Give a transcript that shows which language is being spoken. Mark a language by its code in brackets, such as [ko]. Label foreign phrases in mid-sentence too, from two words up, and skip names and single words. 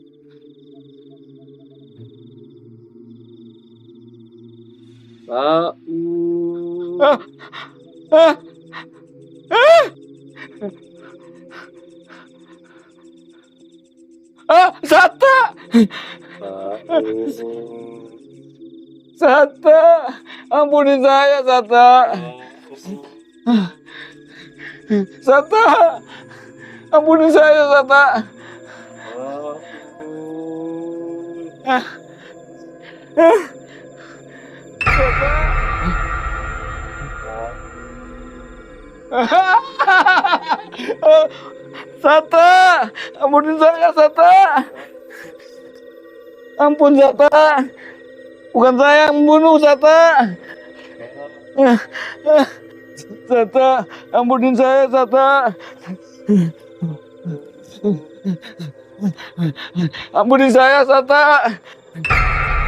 [id] Paul. Ah! Ah! Ah! Ah! Sata! Paul. Sata! Ampuni saya, Sata! Sata! Ampuni saya, Sata! Ah. Ah. Sata! Sata! Ampuni saya, Sata! Ampun, Sata! Bukan saya yang membunuh, Sata! Sata! Ampunin saya, Sata! Ampunin saya, Sata!